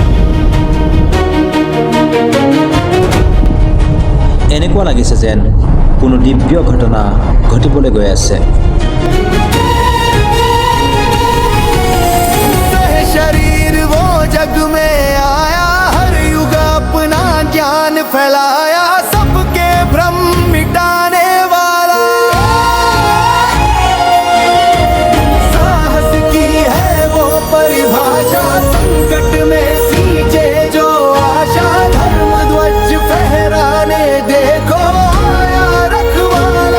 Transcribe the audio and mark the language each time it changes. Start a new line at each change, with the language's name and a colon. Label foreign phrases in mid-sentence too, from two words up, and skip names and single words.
Assamese: এনেকুৱা লাগিছে যেন কোনো দিব্য ঘটনা ঘটিবলৈ গৈ আছে।
Hindi: शरीर वो जग में आया, हर युग अपना ज्ञान फैलाया, सबके भ्रम मिटाने वाला। साहस की है वो परिभाषा, संकट में सींचे जो आशा, धर्म ध्वज फहराने देखो आया रखवाला।